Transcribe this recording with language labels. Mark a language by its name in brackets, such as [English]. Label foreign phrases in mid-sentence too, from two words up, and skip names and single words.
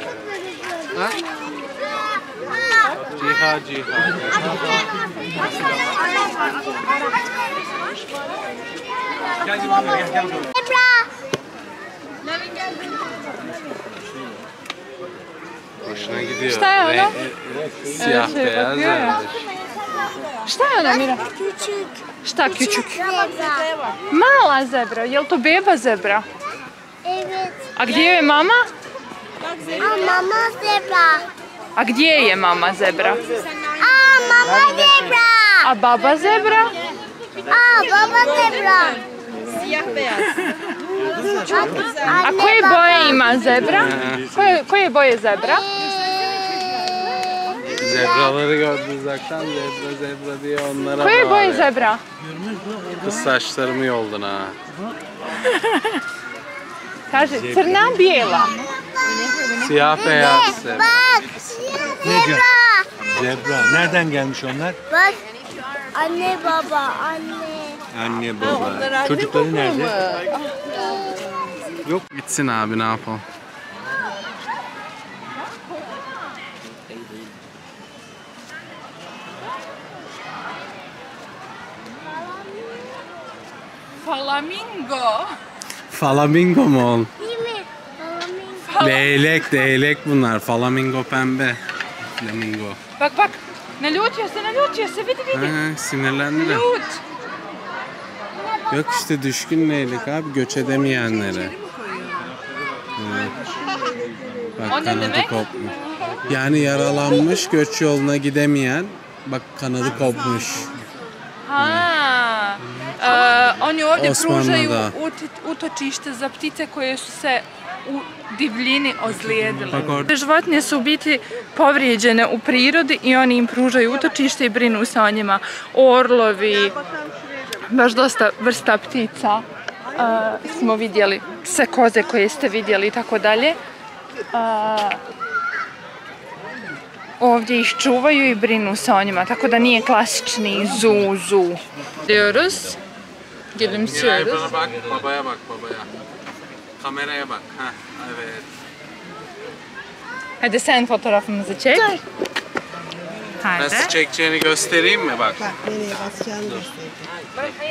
[Turkish] Ha? Ciha ciha. Hoşuna gidiyor. İşte öyle. Siyah Evet, beyaz bakıyor ya. vermiş. [Bosnian] Šta je ona, Mira? [Turkish] Küçük. [Bosnian] Šta küçük? Zebra. Mala zebra, je li to beba zebra? [Turkish] Evet. [Bosnian] A gdje je mama? Aa, mama zebra. A gdje je mama zebra? Aa, mama zebra. A baba zebra? Aa, baba zebra. A koje boje ima zebra? Koje boje zebra? [Turkish] Zebraları gördü uzaktan zebra diye onlara [Bosnian] Koje boje [Turkish] bağırıyor. [Bosnian] zebra? [Turkish] Kız saçlarımı yoldun ha. [Bosnian] Kaže, crna, bijela. [Turkish] Siyah beyaz zebra. Bak. Zebra. Zebra. Nereden gelmiş onlar? Bak. Anne baba, anne. Anne baba. Çocukları nerede? Yok gitsin abi, ne yapalım. Flamingo. Flamingo mu oğlum? Değil mi? Flamingo. Leylek bunlar. Flamingo pembe. Flamingo. Bak bak. [Bosnian] Naljutio se, vidi, vidi. [Turkish] Ha, sinirlendi de. [Bosnian] Ljut. [Turkish] Yok işte düşkün leylek abi, göç edemeyenlere. Evet. Bak O ne kanadı demek? kopmuş. Yani yaralanmış, göç yoluna gidemeyen, bak kanadı kopmuş. Ha. [Bosnian] Oni ovdje [Turkish] Osmanlı'da. [Bosnian] pružaju utočište za ptice koje su se u divljini ozlijedile. [Turkish] Bak orada. [Bosnian] Životinje su u biti povrijeđene u prirodi i oni im pružaju utočište i brinu se o njima. Orlovi, baš dosta vrsta ptica smo vidjeli, sve koze koje ste vidjeli i tako dalje. Ovdje ih čuvaju i brinu se o njima, tako da nije klasični zoo. [Turkish] Diyoruz. Gülümsüyoruz. Bana bak, babaya bak, babaya. Kameraya bak. Ha, evet. Hadi sen fotoğrafımızı çek. Hadi. Nasıl çekeceğini göstereyim mi bak? Bak nereye basacağını göstereyim.